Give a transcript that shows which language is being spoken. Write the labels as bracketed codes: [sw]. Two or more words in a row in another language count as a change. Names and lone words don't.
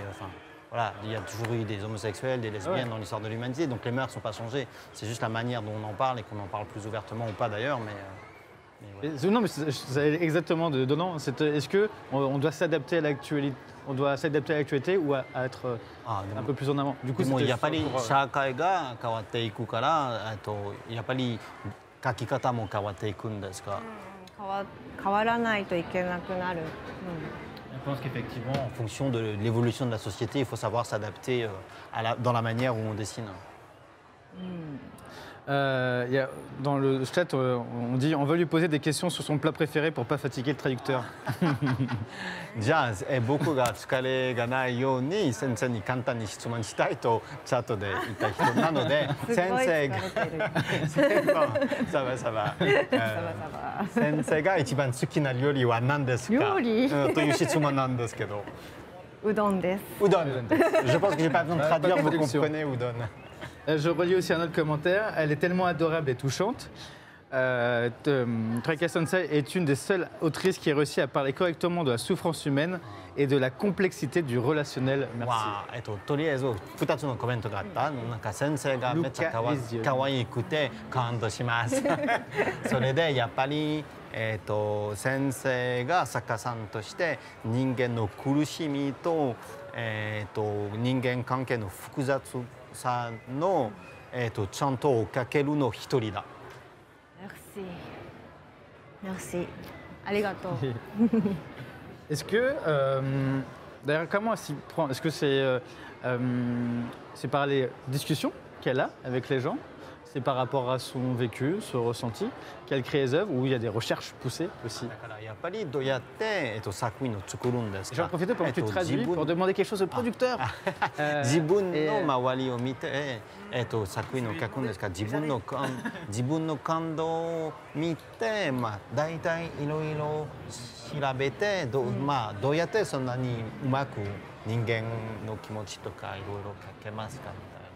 [fr] Voilà, il y a toujours eu des homosexuels, des lesbiennes dans l'histoire de l'humanité, donc les mœurs ne sont pas changées. C'est juste la manière dont on en parle et qu'on en parle plus ouvertement ou pas d'ailleurs, mais... Mais voilà. Non, mais c'est exactement dedans. Est-ce qu'on doit s'adapter à l'actualité, on doit s'adapter à l'actualité ou à être un peu plus en avant? Du coup, [ja] でも [fr] c'était [ja] やっぱり [fr] pour, [ja] 社会が変わっていくから、やっぱり書き方も変わっていくんですか？変わらないといけなくなる。 [fr] Je pense qu'effectivement, en fonction de l'évolution de la société, il faut savoir s'adapter dans la manière où on dessine. Dans le chat, on dit on veut lui poser des questions sur son plat préféré pour pas fatiguer le traducteur. [ja] じゃあ、僕が疲れがないように先生に簡単に質問したいとチャットで言った人なので先生がサバサバ先生が一番好きな料理は何ですか料理という質問なんですけどうどんです。 [fr] うどん Je pense que j'ai pas besoin de traduire, vous traduction. comprenez udon. Je relis aussi un autre commentaire. Elle est tellement adorable et touchante. Traika Sensei est une des seules autrices qui a réussi à parler correctement de la souffrance humaine et de la complexité du relationnel. Merci. [ja] まあとりあえず2つのコメントがあったなんか先生がめっちゃかわいくて感動しますそれでやっぱり、先生が作家さんとして人間の苦しみと、人間関係の複雑さの、ちゃんと追っかけるの一人だ。 [fr] Merci. ありがとう。 Est-ce que, d'ailleurs, comment elle s'y prend? Est-ce que c'est par les discussions qu'elle a avec les gens? C'est par rapport à son vécu, son ressenti, qu'elle crée les œuvres, ou il y a des recherches poussées aussi? [ja] だからやっぱりどうやって、作品を作るんですか？ [fr] J'en profite pendant que tu traduis pour demander quelque chose au producteur. [ja] 自分の周りを見て、作品を書くんですか？自分の感動を見て、大体いろいろ調べてどうやってそんなにうまく人間の気持ちとかいろいろ書けますかみたいな。